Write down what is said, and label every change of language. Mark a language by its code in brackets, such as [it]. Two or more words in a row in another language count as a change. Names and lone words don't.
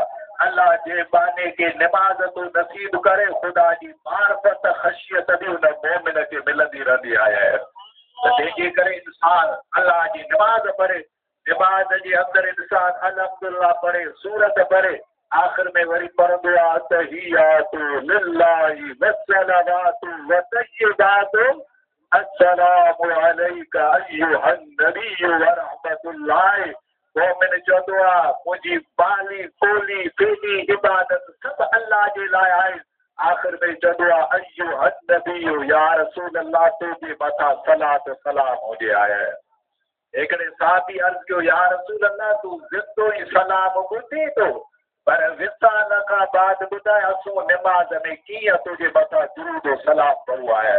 [sd] अल्लाह जे बाने खे नमाज़ तो नसीब करे, ख़ुदा जी मार्फत ख़शियत बि हुन मोमिन खे मिलंदी रहंदी आहे। त तंहिंजे करे इंसान अल्लाह जी नमाज़ पढ़े, नमाज़ जे अंदरि इंसान अलहम्दुलिल्लाह पढ़े, सूरत पढ़े, आख़िर में वरी पढ़ंदो आहे [ar] التحيات لله والصلوات والطيبات السلام عليك أيها النبي ورحمة الله. [sd] मोमिन चवंदो आहे मुंहिंजी बाली ॿोली बेली इबादत सभु अल्लाह जे लाइ आहे। आख़िर में चवंदो आहे [ar] أيها النبي يا رسول الله [sd] तुंहिंजे मथां सलात सलाम हुजे आहे। हिकिड़े साहबी अर्ज़ कयो [ar] يا رسول الله [sd] तूं ज़िंदो ई सलाम ॿुधी थो, पर विसाल खां बाद ॿुधाए असूं नमाज़ में कीअं तुंहिंजे मथां दुरूद सलाम पढ़ो आहे।